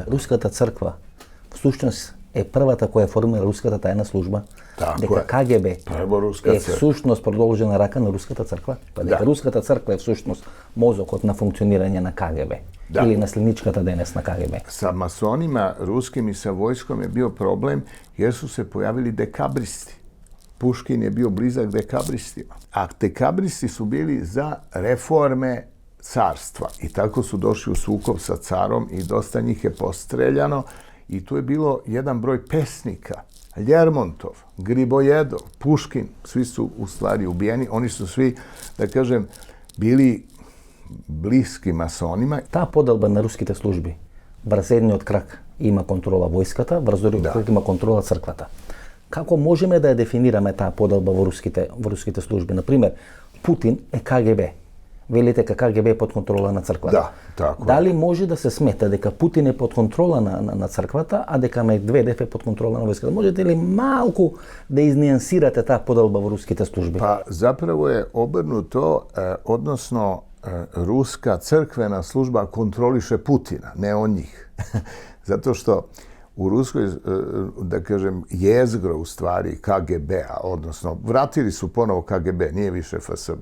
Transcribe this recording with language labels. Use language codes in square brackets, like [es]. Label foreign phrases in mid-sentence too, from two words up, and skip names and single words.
[mk] руската црква всушност е првата која формира руската тајна служба, Тако дека е. КГБ Прво руска е црква. всушност продолжена рака на руската црква, па дека Да. руската црква е всушност мозокот на функционирање на КГБ Да. или наследничката денес на КГБ. [sr] Sa masonima ruskim i sa vojskom je bio problem jer su se pojavili dekabristi. Puškin je bio blizak dekabristima. A dekabristi su bili za reforme carstva i tako su došli u sukob sa carom i dosta njih je postreljano i tu je bilo jedan broj pesnika. Ljermontov, Gribojedov, Puškin, svi su u stvari ubijeni. Oni su svi, da kažem, bili bliski masonima. [mk] Таа поделба на руските служби, врз едниот крак има контрола војската, врз другиот крак има контрола црквата. Како можеме да ја дефинираме таа поделба во руските служби? Например, Путин е КГБ. Велите дека КГБ е под контрола на црквата. Да, тако е. Дали може да се смета дека Путин е под контрола на црквата, а дека Медведев е под контрола на војската? Можете ли малку да изнијансирате таа поделба во руските служби? [sr] Pa zapravo je obrnuto, odnosno ruska crkvena služba kontroliše Putina, ne on njih. Zato što u Ruskoj, da kažem, jezgro u stvari KGB-a, odnosno vratili su ponovo KGB, nije više FSB.